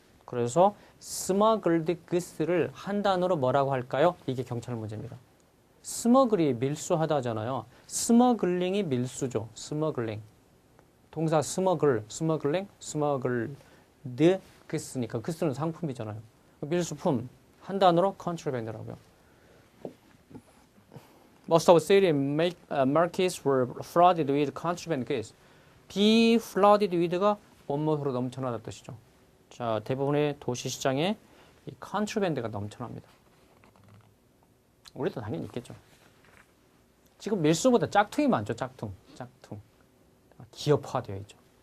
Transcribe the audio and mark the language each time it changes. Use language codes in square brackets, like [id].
[ko] 그래서 smuggled goods를 한 단어로 뭐라고 할까요? 이게 경찰 문제입니다. 스머글이 밀수하다잖아요. 스머글링이 밀수죠. 스머글링. 동사 스머글링, 스머글드 goods니까 goods는 상품이잖아요. 밀수품 한 단어로 contraband라고요. [en] Most of city markets were flooded with contraband goods. [ko] be flooded with가 뭐뭐로 넘쳐나다 뜻이죠. 자, 대부분의 도시 시장에 이 contraband가 넘쳐납니다. 우리도 당연히 있겠죠. 지금 밀수보다 짝퉁이 많죠. 짝퉁. 기업화되어 있죠.